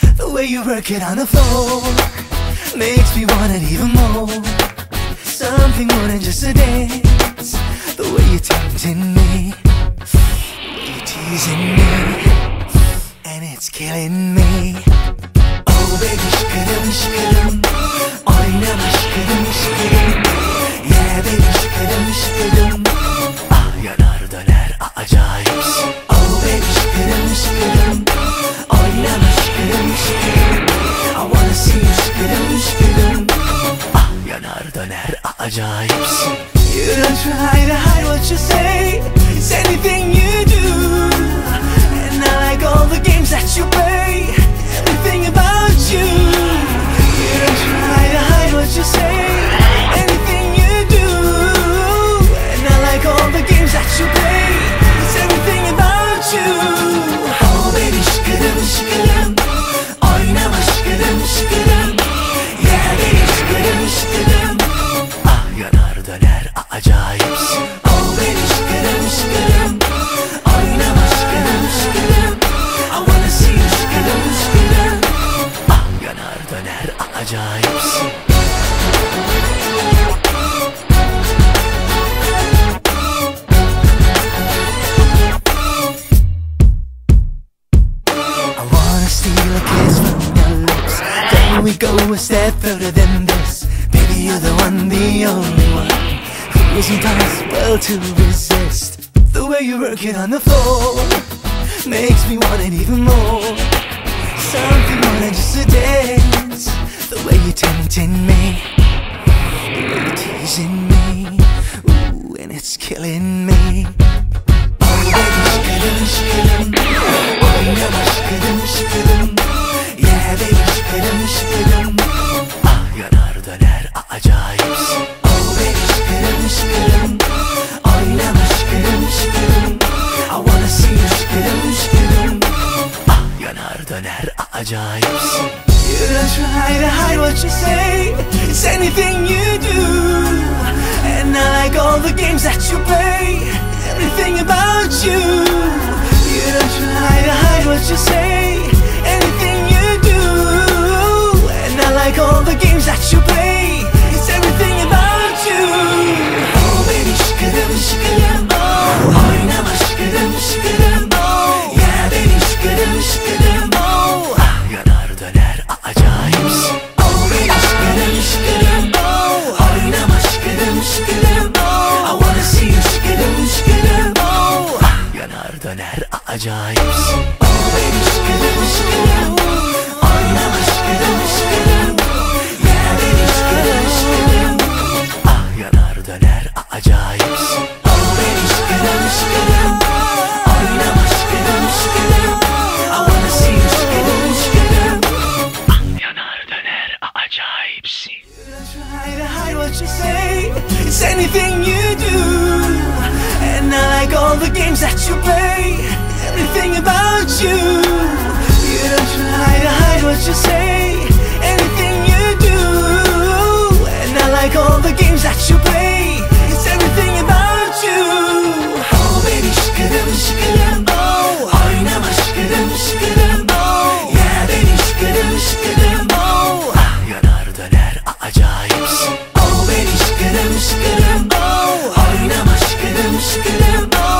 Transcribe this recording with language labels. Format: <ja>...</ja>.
<en>The way you work it on the floor makes me want it even more. Something more than just a dance. The way you're tempting me, the way you're teasing me, and it's killing me.</en> <tr>Oh baby, şıkırım şıkırım, oynama şıkırım şıkırım. Yeah baby, şıkırım şıkırım, ah yanar döner acayipsin. Oh baby, şıkırım şıkırım, oynama şıkırım şıkırım.</tr> <en>I wanna see you</en> <tr>şıkırım şıkırım, ah yanar döner acayipsin.</tr> <en>You don't try to hide what you say, it's anything you do. And I like all the games that you play, everything about you. You don't try to hide what you say, anything you do. And I like all the games that you play, it's everything about you.</en> <tr>Oh baby, şıkırım şıkırım, oynama şıkırım şıkırım. Yeah baby, şıkırım şıkırım, ah yanar döner acayipsin. Oh baby, şıkırım şıkırım, oynama şıkırım şıkırım.</tr> <en>I wanna see you</en> <tr>şıkırım şıkırım, ah yanar döner acayipsin.</tr> <en>I wanna steal a kiss from your lips. Then we go a step further than this. Baby, you're the one, the only one, who is impossible to resist. The way you work it on the floor makes me want it even more. Something more than just a dance. The way you're tempting me, the way you're teasing me, ooh, and it's killing me.</en> <tr>Oh baby, şıkırım şıkırım, oynama şıkırım şıkırım. Yeah baby, şıkırım şıkırım, ah yanar döner acayipsin. Oh baby, şıkırım şıkırım, oynama şıkırım şıkırım.</tr> <en>I wanna see you</en> <tr>şıkırım şıkırım, ah yanar döner acayipsin.</tr> <en>You don't try to hide what you say, it's anything you do. And I like all the games that you play, everything about you. You don't try to hide what you say, anything you do. And I like all the games that you play, it's everything about you.</en> <tr>Oh baby, şıkırım şıkırım, oh oynama şıkırım şıkırım. Oh yeah baby, şıkırım şıkırım, oh ah yanar döner acayipsin. Oh baby, şıkırım şıkırım, oh oynama şıkırım şıkırım.</tr> <en>I wanna see you</en> <tr>şıkırım şıkırım, oh ah yanar döner acayipsin. Oh baby, şıkırım şıkırım, oynama şıkırım şıkırım. Yeah baby, şıkırım şıkırım, ah yanar döner acayipsin. Oh baby, şıkırım şıkırım, oynama şıkırım şıkırım.</tr> <en>I wanna see you</en> <tr>şıkırım şıkırım, ah yanar döner acayipsin.</tr> <en>You don't try to hide what you say, it's anything you do. And I like all the games that you play, everything about you. You don't try to hide what you say, anything you do. And I like all the games that you play, it's everything about you.</en> <tr>Oh baby, şıkırım şıkırım, oh oynama şıkırım şıkırım. Oh yeah baby, şıkırım şıkırım, oh ah yanar döner acayipsin. Oh baby, şıkırım şıkırım, oh oynama şıkırım şıkırım.</tr>